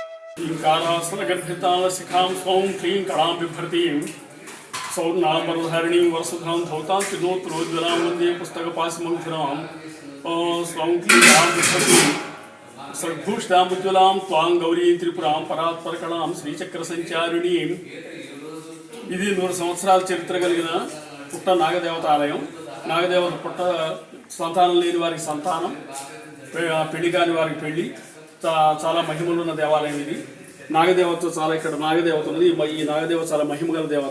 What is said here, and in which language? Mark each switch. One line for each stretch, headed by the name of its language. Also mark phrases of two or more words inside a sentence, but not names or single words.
Sanskrit: ीङ्कारासनगर्भितालशिखां स्वं क्लीं कलां बिभ्रतीं सौर्णाम्बरधारिणीं वरसुधां धौतां त्रिनोत्रोज्ज्वलां वन्दे पुस्तकपाशमन्थिरां स्वं क्लीं कलां बिभ्रतीं सद्भूषितामुज्ज्वलां त्वां गौरीं त्रिपुरां परात्परकलां శ్రీచక్రసంచారిణీం.
Telugu: ఇది 100 సంవత్సరాల చరిత్ర కలిగిన పుట్ట నాగదేవత ఆలయం. నాగదేవత పుట్ట సంతానం లేని వారికి సంతానం, పెళ్లి కాని వారికి పెళ్లి, చాలా మహిమలున్న దేవాలయం ఇది. నాగదేవత ఇక్కడ నాగదేవత ఉన్నది. ఈ నాగదేవత చాలా మహిమగల దేవత.